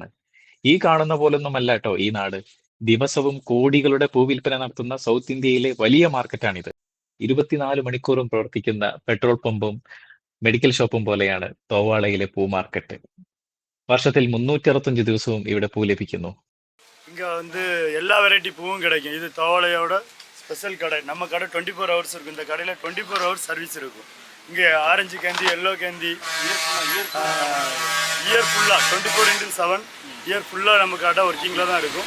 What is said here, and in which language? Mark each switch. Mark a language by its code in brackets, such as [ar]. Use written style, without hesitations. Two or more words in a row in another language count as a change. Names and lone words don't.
[ml] ഈ കാണുന്ന പോലൊന്നുമല്ല ട്ടോ ഈ നാട്. ദിവസവും കോടികളുടെ പൂവിൽപ്പന നടത്തുന്ന സൗത്ത് ഇന്ത്യയിലെ വലിയ മാർക്കറ്റാണിത്. 24 മണിക്കൂറും പ്രവർത്തിക്കുന്ന [en] petrol pump medical shop [ml] പോലെയാണ് തോവാളയിലെ പൂ മാർക്കറ്റ്. വർഷത്തിൽ 365 ദിവസവും ഇവിടെ പൂ ലഭിക്കുന്നു. [ta] இங்கே வந்து எல்லா வெரைட்டி பூவும் கிடைக்கும். இது தோவாளையோட ஸ்பெஷல் கடை. நம்ம கடை 24 ஹவர்ஸ் இருக்கும். இந்த கடையில் 24 ஹவர்ஸ் சர்வீஸ் இருக்கும். இங்கே ஆரஞ்சு கேந்தி, எல்லோ கேந்தி, இயர் ஃபுல்லாக 24x7 இயர் ஃபுல்லாக நம்ம கடை ஒர்க்கிங்கில் தான் இருக்கும்.